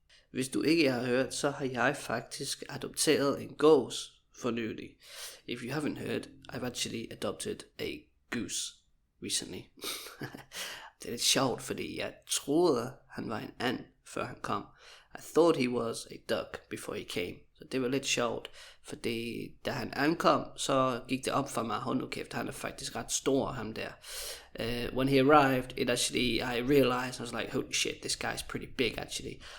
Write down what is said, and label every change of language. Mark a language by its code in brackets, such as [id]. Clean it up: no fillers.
[da] Hvis du ikke har hørt, så har jeg faktisk adopteret en gås for nylig. [en] If you haven't heard, I've actually adopted a goose recently. [da] Det er lidt sjovt, fordi jeg troede, han var en and, før han kom. [en] I thought he was a duck before he came. [da] Så det var lidt sjovt, fordi da han ankom, så gik det op for mig, hold nu kæft, han er faktisk ret stor, ham der. [en] When he arrived, I realized, I was like, holy shit, this guy's pretty big actually.